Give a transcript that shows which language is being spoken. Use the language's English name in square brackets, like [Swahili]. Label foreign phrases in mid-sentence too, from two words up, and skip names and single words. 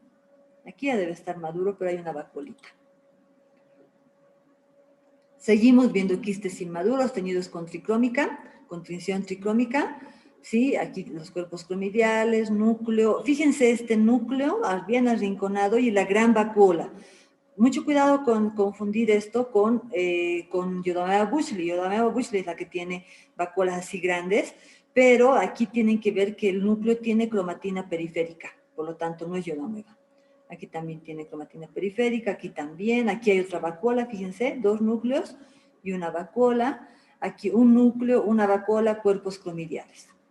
[Spanish] Aquí ya debe estar maduro, pero hay una vacuolita. Seguimos viendo quistes inmaduros teñidos con tricrómica, con tinción tricrómica. ¿Sí? Aquí los cuerpos cromidiales, núcleo. Fíjense este núcleo bien arrinconado y la gran vacuola. Mucho cuidado con confundir esto con Yodomea bushley. Yodomea bushley es la que tiene vacuolas así grandes, pero aquí tienen que ver que el núcleo tiene cromatina periférica, por lo tanto no es Yodomea. Aquí también tiene cromatina periférica, aquí también, aquí hay otra vacuola, fíjense, 2 núcleos y una vacuola. Aquí un núcleo, una vacuola, cuerpos cromidiales.